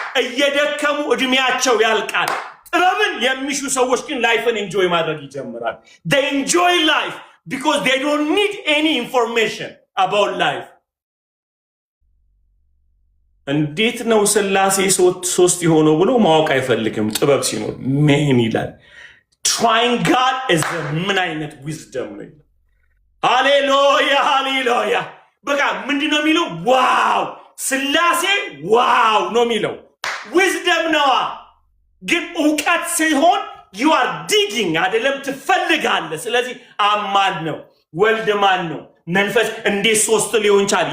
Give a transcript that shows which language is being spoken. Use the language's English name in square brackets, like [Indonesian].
[Amharic] እየደከሙ እድሜያቸው ያልቃል። ጥበብን የሚሹ ሰዎች ግን ላይፍን ኤንጆይ ማድረግ ይጀምራል። [English] they enjoy life because they don't need any information about life። [Amharic] እንዴት ነው ስላሴ ሶስት የሆነው ብሎ ማወቅ አይፈልግም። ጥበብ ሲኖር ምን ይላል? [English] trying God is [Amharic] ምን አይነት wisdom ነው? ሃሌሉያ ሃሌሉያ። በቃ ምንድነው የሚለው? ዋው ስላሴ ዋው ነው የሚለው። wisdom ነው። ግን እውቀት ሲሆን [English] you are digging [Amharic] አይደለም፣ ትፈልጋለህ። ስለዚህ አማን ነው ወልድ ማን ነው መንፈስ እንዴት ሶስት ሊሆን ቻለ?